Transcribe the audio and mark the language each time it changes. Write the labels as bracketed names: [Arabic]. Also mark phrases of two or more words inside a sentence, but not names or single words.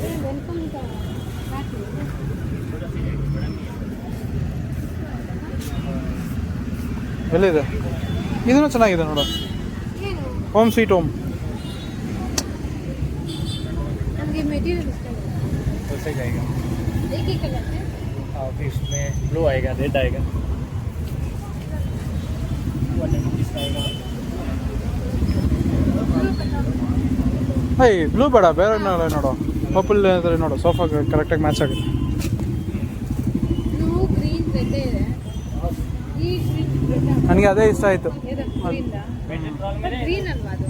[Kannada] ವೆಲ್ಕಮ್ ಎಲ್ಲಿದೆ? ಇದನ್ನು ಚೆನ್ನಾಗಿದೆ ನೋಡು. ಏನು [English] home sweet home. [Kannada] ನನಗೆ ಮೆಟೀರಿಯಲ್ ಇಷ್ಟ ಇಲ್ಲ. [Hindi] कैसे जाएगा? एक ही कलर है। फिर इसमें ब्लू आएगा, रेड आएगा, 200 रुपीज़ का आएगा। [Kannada] ಏಯ್ ಬ್ಲೂ ಬೇಡ, ಬೇರೆ ನೋಡು. ಪರ್ಪಲ್ ಅಂದರೆ ನೋಡು, ಸೋಫಾ ಕರೆಕ್ಟಾಗಿ ಮ್ಯಾಚ್ ಆಗುತ್ತೆ. [English] blue green red [Kannada] ಇದೆ. ಈ [English] green red [Kannada] ನನಗೆ ಅದೇ ಇಷ್ಟ ಆಯಿತು. ಗ್ರೀನ್ ಅಲ್ವಾ ಅದು?